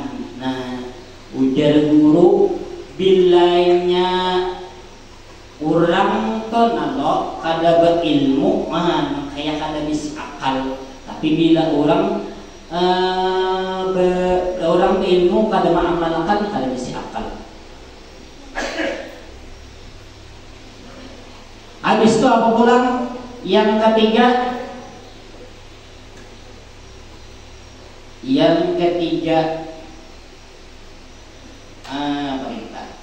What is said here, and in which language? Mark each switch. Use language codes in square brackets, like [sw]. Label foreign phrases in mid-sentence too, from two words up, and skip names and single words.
[bjn] Nah, ujar guru bilanya orang tuh nalo kada berilmu kayak kada bisa akal, tapi bila orang orang berilmu kada mengamalkan kada bisa akal. Habis itu apa pulang? [id] Yang ketiga perintah.